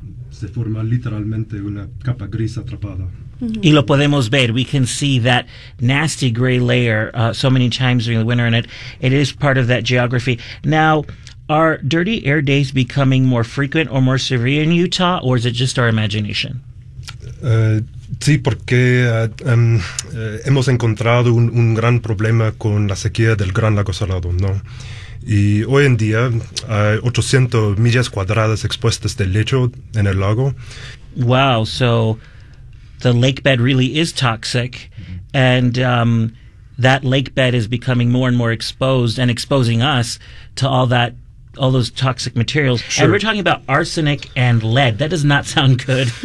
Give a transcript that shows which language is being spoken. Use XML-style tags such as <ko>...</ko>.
<es>Se forma literalmente una capa gris atrapada. Y lo podemos ver.</es> <en>We can see that nasty gray layer so many times during the winter, and it is part of that geography. Now, are dirty air days becoming more frequent or more severe in Utah, or is it just our imagination?</en> <es>Sí, porque hemos encontrado un gran problema con la sequía del Gran Lago Salado, ¿no? Y hoy en día hay 800 millas cuadradas expuestas de lecho en el lago.</es> <en>Wow, so the lake bed really is toxic, and that lake bed is becoming more and more exposed and exposing us to all those toxic materials. Sure. And we're talking about arsenic and lead. That does not sound good.</en>